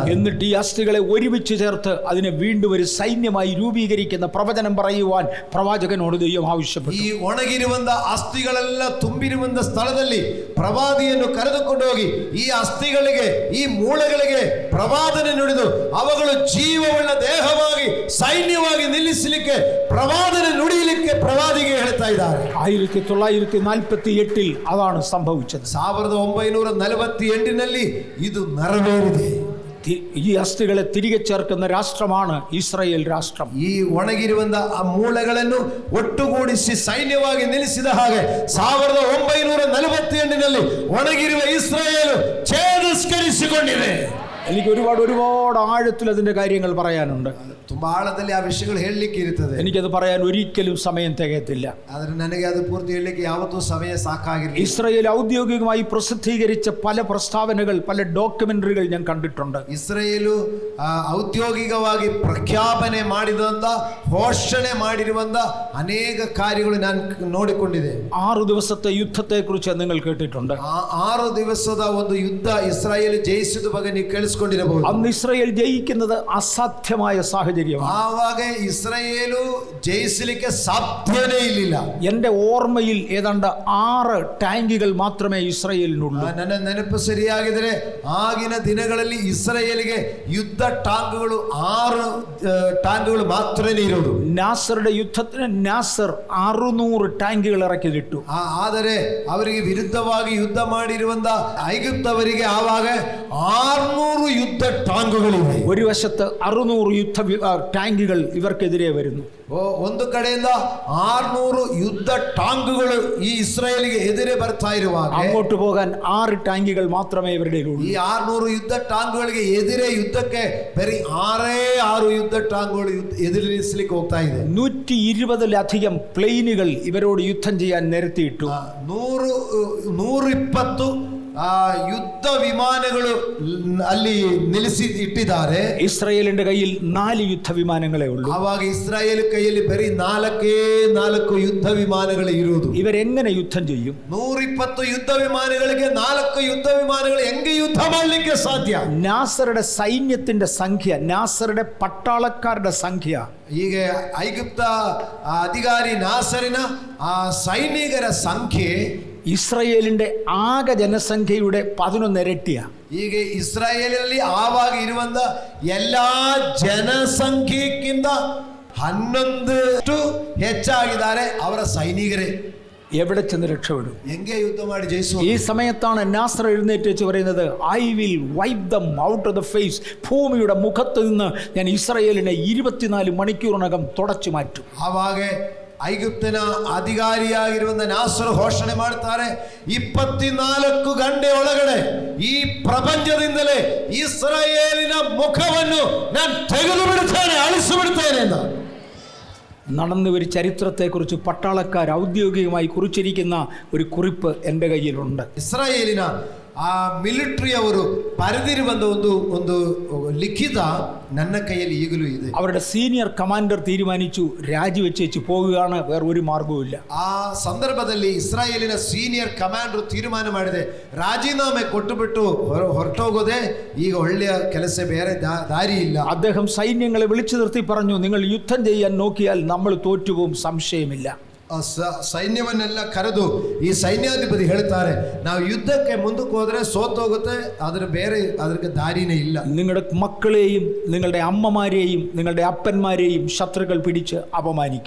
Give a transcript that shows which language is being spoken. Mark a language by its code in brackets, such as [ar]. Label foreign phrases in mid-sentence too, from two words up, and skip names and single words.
[ml] എന്നിട്ട് ഈ അസ്ഥികളെ ഒരുമിച്ച് ചേർത്ത് അതിനെ വീണ്ടും ഒരു സൈന്യമായി രൂപീകരിക്കുന്ന പ്രവചനം പറയുവാൻ പ്രവാചകനോട് ദൈവം ആവശ്യപ്പെട്ടു. [kn] ಈ ಒಣಗಿರುವಂತ ಅಸ್ಥಿಗಳೆಲ್ಲ ತುಂಬಿರುವಂತ ಸ್ಥಳದಲ್ಲಿ ಪ್ರವಾದಿಯನ್ನು ಕರೆದುಕೊಂಡು ಹೋಗಿ ಈ ಅಸ್ಥಿಗಳಿಗೆ ಈ ಮೂಳೆಗಳಿಗೆ ಪ್ರವಾದನೆ ನುಡಿದು ಅವುಗಳು ಜೀವವುಳ್ಳ ದೇಹವಾಗಿ ಸೈನ್ಯವಾಗಿ ನಿಲ್ಲಿಸಲಿಕ್ಕೆ ಪ್ರವಾದನೆ ನುಡಿಯಲಿಕ್ಕೆ ಪ್ರವಾದಿಗೆ ಹೇಳ್ತಾ ಇದ್ದಾರೆ. [ml] 1948 അതാണ് സംഭവിച്ചത്. [kn] 1948 ಇದು ನೆರವೇರಿದೆ. [ml] ഈ അസ്ഥികളെ തിരികെ ചേർക്കുന്ന രാഷ്ട്രമാണ് ഇസ്രായേൽ രാഷ്ട്രം. [kn] ಈ ಒಣಗಿರುವಂತ ಆ ಮೂಳೆಗಳನ್ನು ಒಟ್ಟುಗೂಡಿಸಿ ಸೈನ್ಯವಾಗಿ ನಿಲ್ಲಿಸಿದ ಹಾಗೆ 1948 ಒಣಗಿರುವ ಇಸ್ರಾಯೇಲು ಛೇದಿಸ್ಕರಿಸಿಕೊಂಡಿದೆ. [ml] എനിക്ക് ഒരുപാട് ആഴത്തിൽ അതിന്റെ കാര്യങ്ങൾ പറയാനുണ്ട്. [kn] ತುಂಬಾ ಆಳದಲ್ಲಿ ಆ ವಿಷಯಗಳು ಹೇಳಲಿಕ್ಕೆ ಇರುತ್ತದೆ. [ml] എനിക്കത് പറയാൻ ഒരിക്കലും സമയം തികയത്തില്ല. [kn] ಆದರೆ ನನಗೆ ಅದು ಪೂರ್ತಿ ಹೇಳಲಿಕ್ಕೆ ಯಾವತ್ತೂ ಸಮಯ ಸಾಕಾಗಿರಲಿಲ್ಲ. [ml] ഇസ്രായേൽ ഔദ്യോഗികമായി പ്രസിദ്ധീകരിച്ച പല പ്രസ്താവനകൾ, പല ഡോക്യുമെന്ററികൾ ഞാൻ കണ്ടിട്ടുണ്ട്. [kn] ಇಸ್ರಾಯೇಲು ಔದ್ಯೋಗಿಕವಾಗಿ ಪ್ರಖ್ಯಾಪನೆ ಮಾಡಿದಂತ ಘೋಷಣೆ ಮಾಡಿರುವಂತ ಅನೇಕ ಕಾರ್ಯಗಳು ನಾನು ನೋಡಿಕೊಂಡಿದೆ. [ml] 6 ദിവസത്തെ ಯುದ್ಧത്തെ കുറിച്ച് നിങ്ങൾ കേട്ടിട്ടുണ്ട്. [kn] 6 ದಿವಸದ ಒಂದು ಯುದ್ಧ ಇಸ್ರಾಯೇಲ್ ಜಯಿಸಿದ ಬಗ್ಗೆ ನೀವು ಕೇಳಿಸಿಕೊಂಡಿರಬಹುದು. [ml] അന്ന് ഇസ്രായേൽ ജയിക്കുന്നത് അസാധ്യമായ സാഹചര്യം. [kn] ಆವಾಗ ಇಸ್ರಾಯೇಲು ಜಯಿಸಲಿಕ್ಕೆ ಸಾಧ್ಯವೇ ಇಲ್ಲ. [ml] എന്റെ ഓർമ്മയിൽ ഏതാണ്ട് 6 ടാങ്കുകൾ മാത്രമേ ഇസ്രായേലിനുള്ളൂ. [kn] ನನ್ನ ನೆನಪು ಸರಿಯಾಗಿದ್ರೆ ಆಗಿನ ದಿನಗಳಲ್ಲಿ ಇಸ್ರಾಯೇಲಿಗೆ ಯುದ್ಧ ಟಾಂಗುಗಳು 6 ಟಾಂಗುಗಳು ಮಾತ್ರನೇ ಇರೋದು. [ml] നാസറുടെ യുദ്ധത്തിന് നാസർ 600 ടാങ്കുകൾ ഇറക്കിയിട്ടു. [kn] ಆದರೆ ಅವರಿಗೆ ವಿರುದ್ಧವಾಗಿ ಯುದ್ಧ ಮಾಡಿರುವಂತ ಐಗುಪ್ತವರಿಗೆ ಆವಾಗ 600 ಯುದ್ಧ ಟಾಂಗುಗಳಿವೆ. [ml] ഒരു വശത്ത് 600 യുദ്ധ ടാങ്കുകൾ ഇവർക്കെതിരെ വരുന്നു. [kn] ಒಂದು ಕಡೆಯಿಂದ 600 ಯುದ್ಧ ಟಾಂಗುಗಳು ಈ ಇಸ್ರಾಯೇಲಿಗೆ ಎದುರೇ ಬರ್ತಾ ಇರುವಾಗ [ml] അങ്ങോട്ട് പോകാൻ 6 ടാങ്കുകൾ മാത്രമേ ഇവരുടെ ഉള്ളൂ. [kn] ಈ 600 ಯುದ್ಧ ಟಾಂಗುಗಳಿಗೆ ಎದುರೇ ಯುದ್ಧಕ್ಕೆ ಬರೀ 6 ಯುದ್ಧ ಟಾಂಗುಗಳು ಎದುರಿಸಲಿಕ್ಕೆ ಹೋಗ್ತಾ ಇದೆ. [ml] 120ലധികം പ്ലെയിനുകൾ ഇവരോട് യുദ്ധം ചെയ്യാൻ നിരത്തിയിട്ടു. [kn] 120 ಆ ಯುದ್ಧ ವಿಮಾನಗಳು ಅಲ್ಲಿ ನಿಲ್ಲಿಸಿ ಇಟ್ಟಿದ್ದಾರೆ. [ml] ഇസ്രായേലിന്റെ കയ്യിൽ 4 യുദ്ധവിമാനങ്ങളെ ഉള്ളൂ. [kn] ಆವಾಗ ಇಸ್ರಾಯೇಲ್ ಕೈಯಲ್ಲಿ ಬರೀ 4 ಯುದ್ಧ ವಿಮಾನಗಳು ಇರುವುದು. [ml] ഇവരെങ്ങനെ യുദ്ധം ചെയ്യും? [kn] 120 ಯುದ್ಧ ವಿಮಾನಗಳಿಗೆ 4 ಯುದ್ಧ ವಿಮಾನಗಳು ಹೆಂಗೆ ಯುದ್ಧ ಮಾಡಲಿಕ್ಕೆ ಸಾಧ್ಯ? [ml] നാസറുടെ സൈന്യത്തിന്റെ സംഖ്യ, നാസറുടെ പട്ടാളക്കാരുടെ സംഖ്യ, [kn] ಹೀಗೆ ಐಗುಪ್ತ ಅಧಿಕಾರಿ ನಾಸರಿನ ಆ ಸೈನಿಕರ ಸಂಖ್ಯೆ [ml] ഇസ്രായേലിന്റെ ആകെ ജനസംഖ്യയുടെ 11 ഇരട്ടിയാ. [kn] ಹೀಗೆ ಇಸ್ರಾಯೇಲಲ್ಲಿ ಆವಾಗ ಇರುವಂತ ಎಲ್ಲಾ ಜನಸಂಖ್ಯೆಗಿಂತ 11 ಹೆಚ್ಚಾಗಿದ್ದಾರೆ ಅವರ ಸೈನಿಕರೇ. [ml] എവിടെ ചെന്ന് രക്ഷപ്പെടും? [kn] ಹೆಂಗೆ ಯುದ್ಧ ಮಾಡಿ ಜಯಿಸುವ? [ml] ഈ സമയത്താണ് നാസർ എഴുന്നേറ്റ് വെച്ച് പറയുന്നത്, [en] I will wipe them out of the face. [ml] ഭൂമിയുടെ മുഖത്ത് നിന്ന് ഞാൻ ഇസ്രായേലിനെ 24 മണിക്കൂറിനകം തുടച്ചു മാറ്റും. [kn] ಆವಾಗ ಐಗುಪ್ತನ ಅಧಿಕಾರಿಯಾಗಿರುವಂತ ನಾಸರು ಘೋಷಣೆ ಮಾಡ್ತಾರೆ, 24 ಗಂಟೆ ಒಳಗಡೆ ಈ ಪ್ರಪಂಚದಿಂದಲೇ ಇಸ್ರಾಯೇಲಿನ ಮುಖವನ್ನು ನಾನು ತೆಗೆದು ಬಿಡುತ್ತೇನೆ, ಅಳಿಸಿ ಬಿಡುತ್ತೇನೆ ಅಂತ. [ml] നടന്ന ഒരു ചരിത്രത്തെക്കുറിച്ച് പട്ടാളക്കാർ ഔദ്യോഗികമായി കുറിച്ചിരിക്കുന്ന ഒരു കുറിപ്പ് എൻ്റെ കയ്യിലുണ്ട്. [kn] ಇಸ್ರಾಯೇಲಿನ ಆ ಮಿಲಿಟರಿ ಅವರು ಬರೆದಿರುವಂತ ಒಂದು ಲಿಖಿತ ನನ್ನ ಕೈಯಲ್ಲಿ ಈಗಲೂ ಇದೆ. [ml] അവരുടെ [en] senior commander [ml] തീരുമാനിച്ചു രാജിവെച്ച് പോകുകയാണ്, വേറെ ഒരു മാർഗവുമില്ല. [kn] ಆ ಸಂದರ್ಭದಲ್ಲಿ ಇಸ್ರಾಯೇಲಿನ [en] senior commander [kn] ತೀರ್ಮಾನ ಮಾಡಿದೆ, ರಾಜೀನಾಮೆ ಕೊಟ್ಟುಬಿಟ್ಟು ಹೊರಟೋಗೋದೆ ಈಗ ಒಳ್ಳೆಯ ಕೆಲಸ, ಬೇರೆ ದಾರಿ ಇಲ್ಲ. [ml] അദ്ദേഹം സൈന്യങ്ങളെ വിളിച്ചു നിർത്തി പറഞ്ഞു, നിങ്ങൾ യുദ്ധം ചെയ്യാൻ നോക്കിയാൽ നമ്മൾ തോറ്റുപോകും, സംശയമില്ല. [kn] ಸೈನ್ಯವನ್ನೆಲ್ಲ ಕರೆದು ಈ ಸೈನ್ಯಾಧಿಪತಿ ಹೇಳ್ತಾರೆ, ನಾವು ಯುದ್ಧಕ್ಕೆ ಮುಂದಕ್ಕೆ ಹೋದ್ರೆ ಸೋತೋಗುತ್ತೆ, ಅದಕ್ಕೆ ದಾರಿನೇ ಇಲ್ಲ. [ml] നിങ്ങളുടെ മക്കളെയും നിങ്ങളുടെ അമ്മമാരെയും നിങ്ങളുടെ അപ്പന്മാരെയും ശത്രുക്കൾ പിടിച്ച് അപമാനിക്കും.